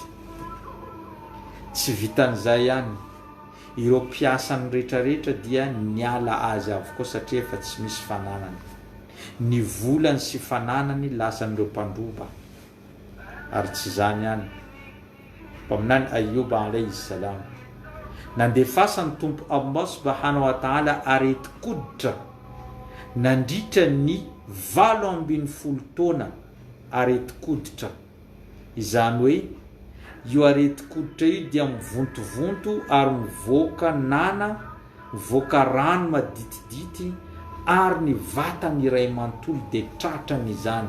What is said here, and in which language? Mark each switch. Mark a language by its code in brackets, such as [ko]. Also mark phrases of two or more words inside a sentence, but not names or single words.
[mg] Tsy vitan'izay ihany, ireo mpiasany rehetrarehetra dia niala azy avokoa satria efa tsy misy fananany. Ny volany sy fananany lasan'ireo mpandroba. Ary tsy zany ihany, mpaminany Ayuba [ar] عليه السلام [mg] nandefasany tompo Allah [ar] سبحانه وتعالى [mg] areti-koditra nandritra ny 70 taona areti-koditra. Izany hoe io areti-koditra io dia mivontovonto ary mivoaka nana, mivoaka rano maditidity ary ny vatany iray manontolo dia tratrany izany.